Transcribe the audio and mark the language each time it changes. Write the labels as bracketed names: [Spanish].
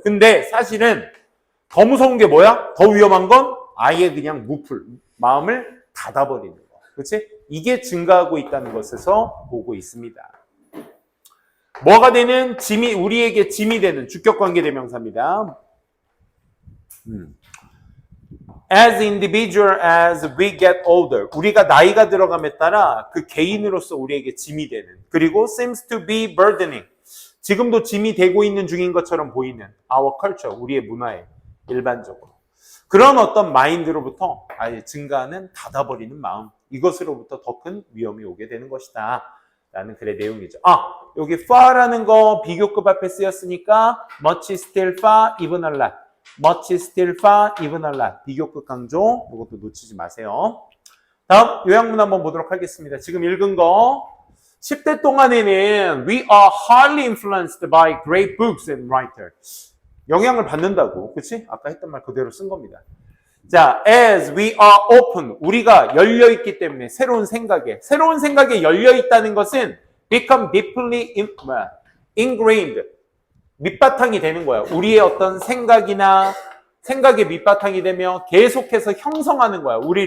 [Korean] 근데 사실은 더 무서운 게 뭐야? 더 위험한 건 아예 그냥 무풀. 마음을 닫아버리는 거. 그치? 이게 증가하고 있다는 것에서 보고 있습니다. 뭐가 되는? 짐이, 우리에게 짐이 되는 주격관계 대명사입니다. [English] As individual as we get older. [Korean] 우리가 나이가 들어감에 따라 그 개인으로서 우리에게 짐이 되는. 그리고 [English] seems to be burdening. [Korean] 지금도 짐이 되고 있는 중인 것처럼 보이는 [English] our culture. [Korean] 우리의 문화에 일반적으로. 그런 어떤 마인드로부터 아예 증가하는 닫아버리는 마음. 이것으로부터 더 큰 위험이 오게 되는 것이다. 라는 글의 내용이죠. 여기 far라는 거 비교급 앞에 쓰였으니까 [English] much still far, even a lot. much still far, even a lot. [Korean] 비교급 강조. 이것도 놓치지 마세요. 다음 요약문 한번 보도록 하겠습니다. 지금 읽은 거 10대 동안에는 [English] we are highly influenced by great books and writers. [Korean] 영향을 받는다고. 그치? 아까 했던 말 그대로 쓴 겁니다. [English] 자, as we are open. [Korean] 우리가 열려있기 때문에 새로운 생각에 열려있다는 것은 [English] become deeply ingrained. [Korean] 밑바탕이 되는 거야. 우리의 어떤 생각의 밑바탕이 되며 계속해서 형성하는 거야.